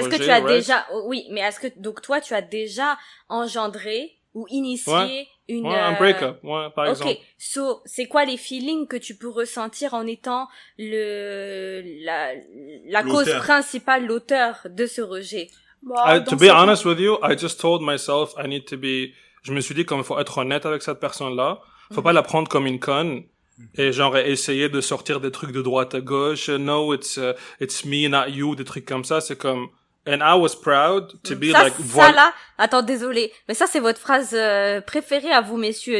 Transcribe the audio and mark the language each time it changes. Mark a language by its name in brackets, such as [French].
[French] est-ce que tu as déjà, oui, mais est-ce que donc toi tu as déjà engendré ou initié un break-up, par exemple. Ok, so, c'est quoi les feelings que tu peux ressentir en étant la cause principale, l'auteur de ce rejet? [English] To be honest with you, I just told myself I need to be... [French] Je me suis dit comme il faut être honnête avec cette personne-là. Faut pas la prendre comme une conne. Et genre essayer de sortir des trucs de droite à gauche. [English] No, it's me, not you, [French] des trucs comme ça. C'est comme... [English] And I was proud to be [French] ça, [English] like... [French] Ça là, attends, désolé, mais ça c'est votre phrase préférée à vous, messieurs.